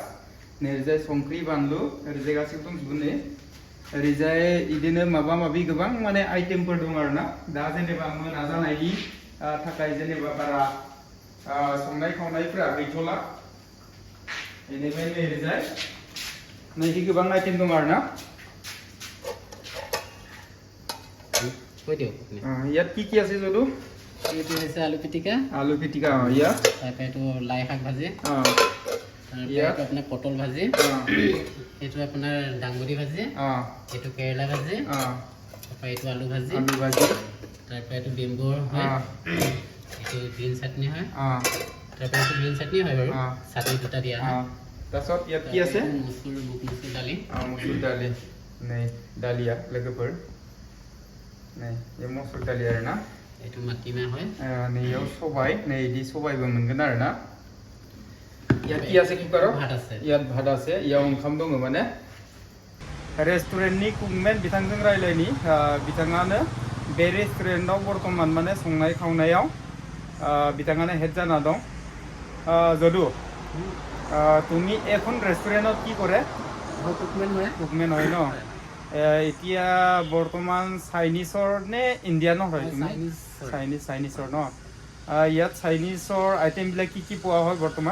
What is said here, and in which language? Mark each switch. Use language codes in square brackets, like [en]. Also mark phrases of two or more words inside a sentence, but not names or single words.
[brx] नै ओरैजाय संख्रि बानलु ओरैजाय गासैबो दंजोबो नै ओरैजाय बिदिनो माबा माबि गोबां माने आइटेमफोर दं आरोना दा जेनेबा मोना जानायनि थाखाय जेनेबा बारा संनाय खावनायफोरा गैथ'ला बेनिफ्राय नै ओरैजाय नैखि गोबां आइटेम दं आरोना [as] ইয়াত কি আছে [brx] যদু [as] এইটো হৈছে আলু পিটিকা ইয়াত তাৰপৰা এইটো লাই শাক ভাজি তাৰপৰা আপোনাৰ পটল ভাজি এইটো আপোনাৰ দাংবডি ভাজি এইটো কেৰেলা ভাজি তাৰপৰা এইটো আলু ভাজি তাৰপৰা এইটো বেম্বুৰ হয় এইটো গ্ৰীণ চাটনি হয় তাৰপৰা এইটো গ্ৰীণ চাটনি হয় বাৰু চাটনি দুটা দিয়া হয় তাৰপিছত ইয়াত কি আছে মচুৰ দালি মচুৰ দালি [brx] नै দালিয়া लोगोफोर नै बे मसुर दालि आरोना [as] এইটো মাটিমাহ হয় [brx] नैयाव सबाय नै इदि सबायबो मोनगोन आरोना [as] ইয়াত কি আছে [brx] কুকাराव [as] भात আছে ইয়াত भात আছে [brx] इयाव ओंखाम दङ माने रेस्टुरेन्टनि कुकमेन बिथांजों रायलायनि बिथाङानो बे रेस्टुरेन्टआव बर्तमान माने संनाय खावनायाव बिथाङानो हेड जाना दं [as] যদু তুমি এখন ৰেষ্টুৰেণ্টত কি কৰে কুকমেন হয় ন এতিয়া বৰ্তমান চাইনিজৰ নে ইণ্ডিয়ানৰ হয় তুমি চাইনিজৰ ন ইয়াত চাইনিজৰ আইটেমবিলাক কি পোৱা হয় বৰ্তমান